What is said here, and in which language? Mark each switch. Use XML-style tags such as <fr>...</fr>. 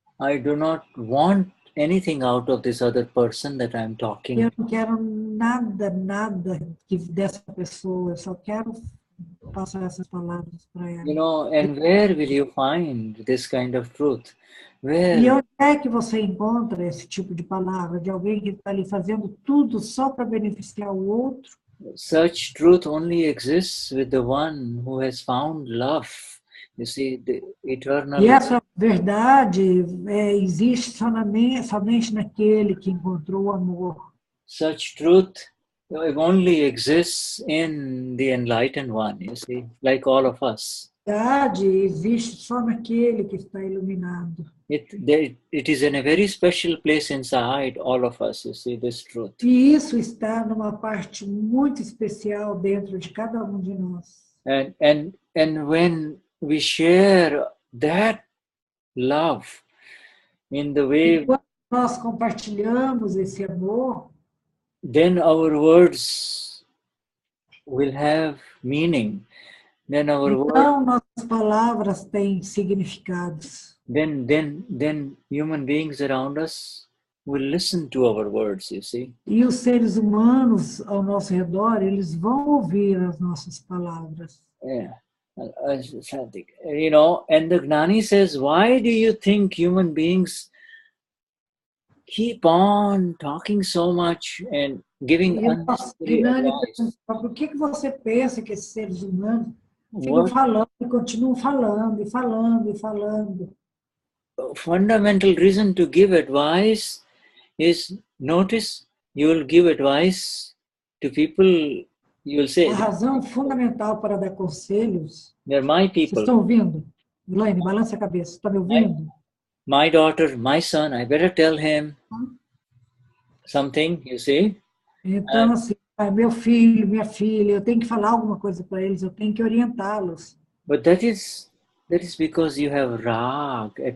<en>I do not want anything out of this other person that I'm talking.</en> <pt>Eu não quero nada dessa pessoa, eu só quero passar essas palavras para ela.</pt> <en>You know, and where will you find this kind of truth? Where?</en> <pt>E onde é que você encontra esse tipo de palavra de alguém que está ali fazendo tudo só para beneficiar o outro?</pt> <en>Such truth only exists with the one who has found love. You see, the eternal.</en> <pt>E essa verdade existe somente naquele que encontrou o amor.</pt> <en>Such truth only exists in the enlightened one, you see, like all of us.</en> <pt>verdade existe só naquele que está iluminado.</pt> <en>It is in a very special place inside all of us, you see, this truth.</en> <pt>E isso está numa parte muito especial dentro de cada um de nós.</pt> <en>And when we share that love in the way,</en> <pt>E quando nós compartilhamos esse amor,</pt> <en>then our words will have meaning. Then our words,</en> <pt>então nossas palavras têm significados.</pt> <en>then human beings around us will listen to our words, you see.</en> <pt>E os seres humanos ao nosso redor, eles vão ouvir as nossas palavras.</pt> <en>Yeah. You know, and the Gnani says, why do you think human beings keep on talking so much and giving unnecessary advice?</en> <pt>Por que você pensa que esses seres humanos ficam falando e continuam falando e falando e falando?</pt> <en>Fundamental reason to give advice is, notice, you will give advice to people, you will say,</en> <pt>a razão fundamental para dar conselhos,</pt> <en>they're my</en> <pt>vocês</pt> <en>people.</en> <pt>estão ouvindo? Elaine, balança a cabeça, está me ouvindo?</pt> <en>My daughter, my son, I better tell him something, you see.</en> <pt>Então, assim, meu filho, minha filha, eu tenho que falar alguma coisa para eles, eu tenho que orientá-los.</pt> <en>But that is because you have rag.</en>